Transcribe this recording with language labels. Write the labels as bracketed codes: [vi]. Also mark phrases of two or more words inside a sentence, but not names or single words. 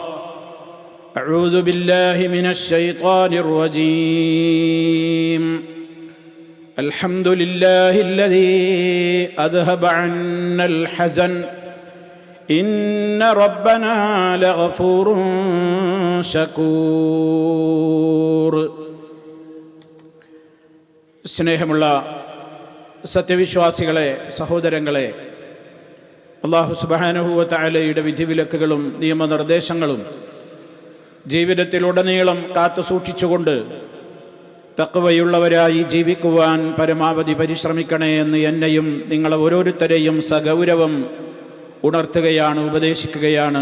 [ar] أعوذ بالله من الشيطان الرجيم. الحمد لله الذي أذهب عنا الحزن إن ربنا لغفور شكور. [ml] സ്നേഹമുള്ള സത്യവിശ്വാസികളെ, സഹോദരങ്ങളെ, [ar] الله سبحانه وتعالى [ml] വിധിവിലക്കുകളും നിയമനിർദ്ദേശങ്ങളും ജീവിതത്തിലുടനീളം കാത്തു സൂക്ഷിച്ചുകൊണ്ട് തഖ്വയുള്ളവരായി ജീവിക്കുവാൻ പരമാവധി പരിശ്രമിക്കണേ എന്ന് എന്നെയും നിങ്ങളെ ഓരോരുത്തരെയും സഗൗരവം ഉണർത്തുകയാണ്, ഉപദേശിക്കുകയാണ്.